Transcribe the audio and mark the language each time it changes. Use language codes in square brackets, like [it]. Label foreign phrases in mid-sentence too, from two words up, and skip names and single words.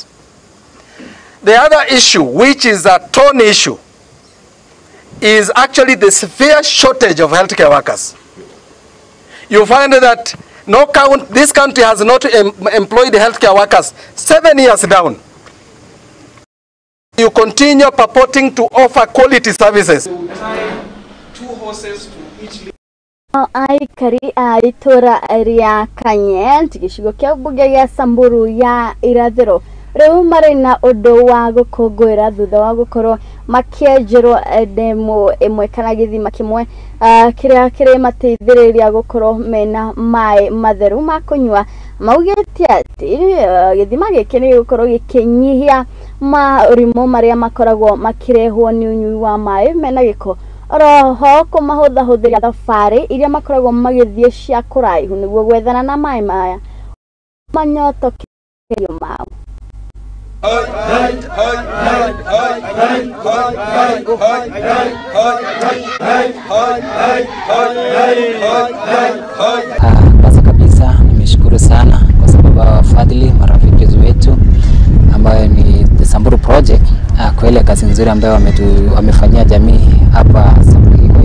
[en] The other issue, which is a torn issue, is actually the severe shortage of healthcare workers. You find that this country has not employed healthcare workers 7 years down. You continue purporting to offer quality services. 2 horses to each. [ki] Aikari itura ria Kanyenti gicigo kia bunge gia Samburu ya irathiro riu mari na undu wa gukungwira thutha wa gukorwo makienjerwo demo imwe kana githima kimwe kiria kiri mateithiriria gukorwo mena mai matheru ma kunywa maugite ati githima giki ni gukorwo gikinyihia marimo maria makoragwo makirehwo ni unyui wa mai mena giko roho kumahuthahuthira thabari iria makoragwo magithie cia kuraihu niguo gwethana na mai maya manyoto kiyo mao. [sw] Kwanza kabisa nimeshukuru sana kwa sababu wafadhili marafiki wetu ambayo ni the Samburu Project kwa ile kazi nzuri ambayo wamefanyia jamii hapa Samburu.